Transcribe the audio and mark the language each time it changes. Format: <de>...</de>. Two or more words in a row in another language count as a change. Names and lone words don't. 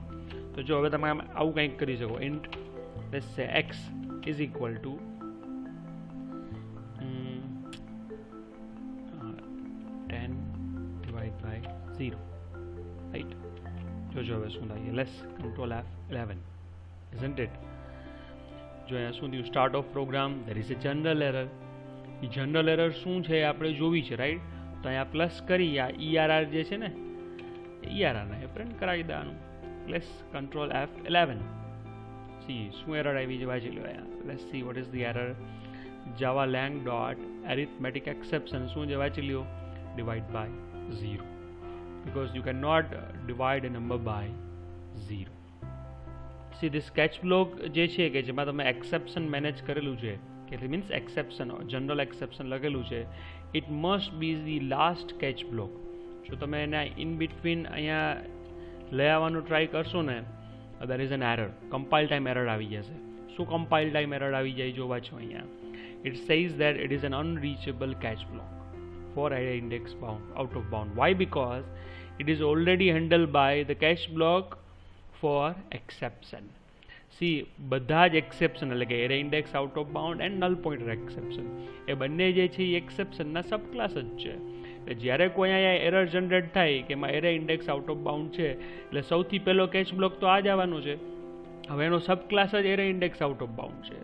<gu>તો જો હવે તમે આવું કંઈક કરી શકો,</gu> <en>int let's say x is equal to 10 divide by 0, right.</en> <gu>જોજો હવે શું થાય,</gu> <en>let's control F11, isn't it?</en> <gu>જો અહીંયા શું થયું,</gu> <en>start of program, there is a general error.</en> <gu>એ</gu> <en>general error</en> <gu>શું છે આપણે જોવી છે, રાઈટ. તો અહીંયા પ્લસ કરી આ ERR જે છે ને ERRને પ્રિન્ટ કરાવી દેવાનું.</gu> <en>let's control F11,</en> <gu>સી શું એરર આવી છે વાંચી લો અહીંયા.</gu> <en>let's see what is the error, Java lang dot arithmetic exception</en> <gu>શું છે વાંચી લ્યો,</gu> <en>divide by 0, because you cannot divide a number by 0. See this catch block</en> <gu>જે છે કે જેમાં તમે</gu> <en>exception manage</en> <gu>કરેલું છે કે</gu> <en>means exception general exception</en> <gu>લખેલું છે,</gu> <en>it must be the last catch block.</en> <gu>જો તમે એને</gu> <en>in between</en> <gu>અહીંયા લઈ આવવાનું ટ્રાય કરશો ને,</gu> <en>there is an error, compile time error</en> <gu>આવી જશે. શું</gu> <en>compile time error</en> <gu>આવી જાય જોવા છો અહીંયા?</gu> <en>It says that it is an unreachable cache block for array index bound out of bound. Why? Because it is already handled by the cache block for exception. See,</en> <gu>બધા જ એક્સેપ્શન એટલે કે</gu> <en>array index out of bound and null pointer exception</en> <gu>એ બંને જે છે એ એક્સેપ્શનના</gu> <en>sub class</en> <gu>જ છે. એટલે જ્યારે કોઈ અહીંયા</gu> <en>error generate</en> <gu>થાય કે એમાં</gu> <en>array index out of bound</en> <gu>છે એટલે સૌથી પહેલો</gu> <en>catch block</en> <gu>તો આ જ આવવાનો છે. હવે એનો</gu> <en>sub class</en> <gu>જ</gu> <en>array index out of bound</en> <gu>છે.</gu>